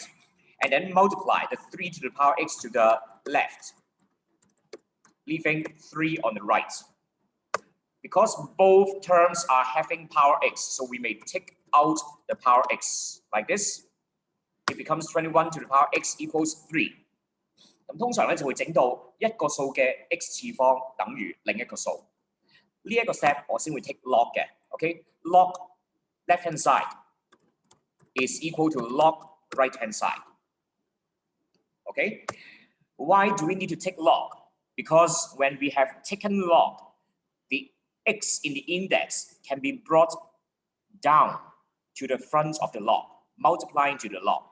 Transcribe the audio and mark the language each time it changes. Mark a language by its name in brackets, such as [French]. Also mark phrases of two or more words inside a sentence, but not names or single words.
[English] And then multiply the 3 to the power x to the left, leaving 3 on the right. Because both terms are having power x, so we may take out the power x like this. It becomes 21 to the power x equals 3. [Cantonese] 咁通常咧就會整到一個數嘅 x 次方等於另一個數。呢一個 step 我先會 [English] take log 嘅 ，OK？log left hand side is equal to log right hand side. Okay? Why do we need to take log? Because when we have taken log, the x in the index can be brought down to the front of the log, multiplying to the log.